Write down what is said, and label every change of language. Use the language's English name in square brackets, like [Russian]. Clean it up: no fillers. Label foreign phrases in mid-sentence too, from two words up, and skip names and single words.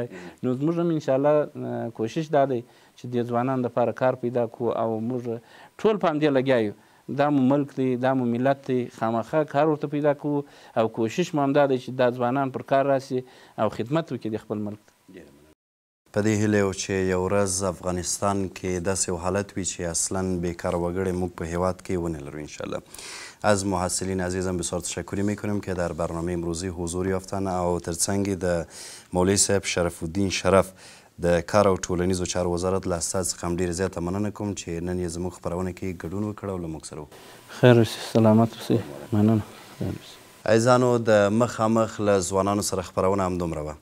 [Pashto] نو زموږ هم انشاءالله کوشش دا دی چې د ځوانانو دپاره کار پیدا کړو، او موږ ټول په همدې لګیا یو، دا مو ملک دی، دا مو ملت دی، خامخا کار ورته پیدا کوو، او کوشش مو همدا دی چې دا ځوانان پر کار راسي او خدمت وکړي د خپل ملک. په دې هیله یو چې یو ورځ افغانستان کې داسې یو حالت وي چې اصلا بیکار وگړی موږ په هیواد کې ونه لرو انشاءالله. [Persian] از محصلین عزیزم بسیار تشکری میکنیم که در برنامه امروزی حضور یافتن، [Pashto] او ترڅنګ د مولوی صاحب شرف الدین شرف د کار او ټولنیزو چارو وزارت له استازي څخه هم ډېره زیاته مننه کوم چې نن یې زموږ خپرونه کې ګډون وکړ او له موږ سره خیر اوسئ، سلامت اوسئ، مننه. عزیزانو د مخامخ له ځوانانو سره خپرونه همدومره وه.